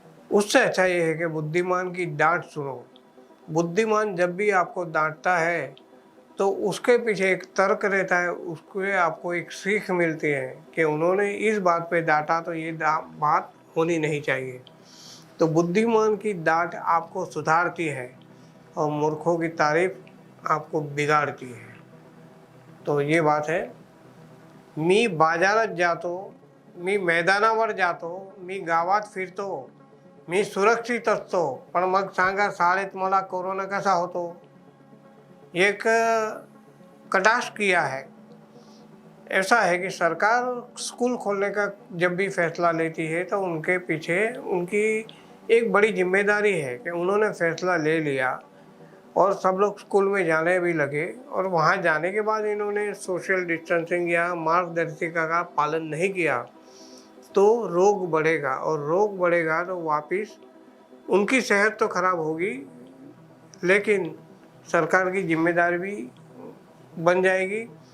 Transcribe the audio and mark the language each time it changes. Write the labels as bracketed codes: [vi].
[hi] उससे अच्छा ये है कि बुद्धिमान की डांट सुनो। बुद्धिमान जब भी आपको डांटता है तो उसके पीछे एक तर्क रहता है, उसके आपको एक सीख मिलती है कि उन्होंने इस बात पे डांटा तो ये बात होनी नहीं चाहिए। तो बुद्धिमान की डांट आपको सुधारती है और मूर्खों की तारीफ आपको बिगाड़ती है। तो ये बात है। [mr] मी बाजारात जातो, मी मैदानावर जातो, मी गावात फिरतो, मी सुरक्षित असतो, पण मग सांगा शाळेत मला कोरोना कसा होतो। [hi] एक कटाक्ष किया है। ऐसा है कि सरकार स्कूल खोलने का जब भी फैसला लेती है तो उनके पीछे उनकी एक बड़ी जिम्मेदारी है कि उन्होंने फैसला ले लिया और सब लोग स्कूल में जाने भी लगे, और वहाँ जाने के बाद इन्होंने सोशल डिस्टेंसिंग या मार्गदर्शिका का पालन नहीं किया तो रोग बढ़ेगा, और रोग बढ़ेगा तो वापस उनकी सेहत तो खराब होगी, लेकिन सरकार की जिम्मेदारी भी बन जाएगी।